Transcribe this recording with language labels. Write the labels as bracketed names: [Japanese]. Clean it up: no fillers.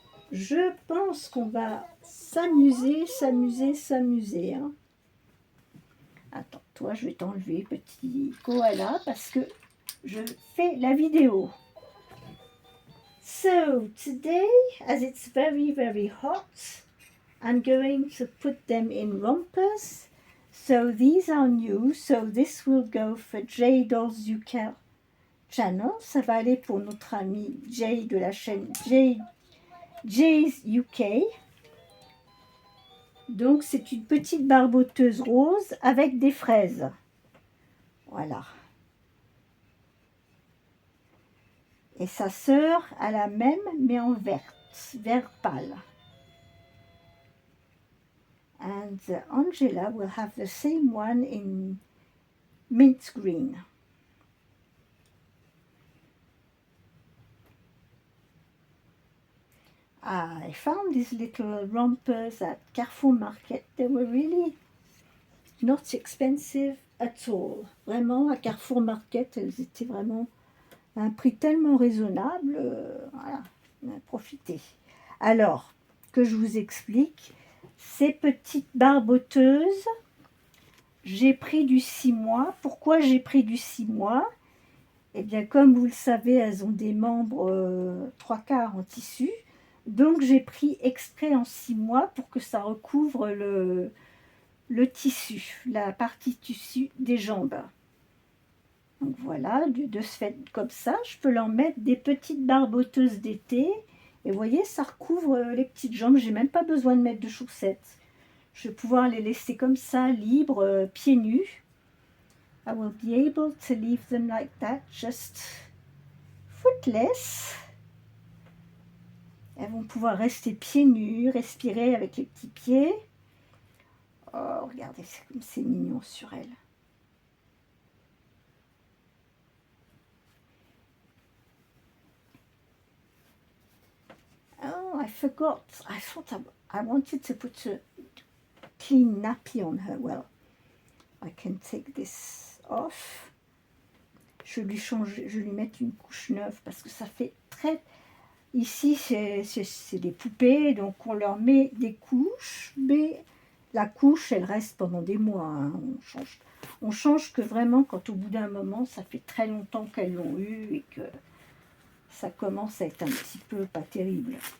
[French] Je pense qu'on va s'amuser. Hein. Attends, toi, je vais t'enlever, petit koala, parce que je fais la vidéo. [English] So, today, as it's very, very hot, I'm going to put them in rompers. So, these are new. So, this will go for Jay Dolls UK channel. [French] Ça va aller pour notre ami Jay de la chaîne Jay's UK. Donc, c'est une petite barboteuse rose avec des fraises. Voilà. Et sa sœur a la même, mais en vert pâle. [English] And Angela will have the same one in mint green. I found these little rompers at Carrefour Market. They were really not expensive at all. [French] Vraiment, à Carrefour Market, elles étaient vraiment à un prix tellement raisonnable. Voilà, on a profité. Alors, que je vous explique, ces petites barboteuses, j'ai pris du 6 mois. Pourquoi j'ai pris du 6 mois? Eh bien, comme vous le savez, elles ont des membres 3/4 en tissu. Donc, j'ai pris exprès en 6 mois pour que ça recouvre le tissu, la partie tissu des jambes. Donc voilà, de ce fait comme ça, je peux leur mettre des petites barboteuses d'été. Et vous voyez, ça recouvre les petites jambes. J'ai même pas besoin de mettre de chaussettes. Je vais pouvoir les laisser comme ça, libres, pieds nus. [English] I will be able to leave them like that, just footless. [French] Elles vont pouvoir rester pieds nus, respirer avec les petits pieds. Oh, regardez, c'est comme c'est mignon sur elles. [English] Oh, I forgot. I thought I wanted to put a clean nappy on her. Well, I can take this off. [French] Je vais lui mettre une couche neuve parce que ça fait très... Ici, c'est des poupées, donc on leur met des couches, mais la couche, elle reste pendant des mois. Hein. On change que vraiment quand au bout d'un moment, ça fait très longtemps qu'elles l'ont eu et que ça commence à être un petit peu pas terrible.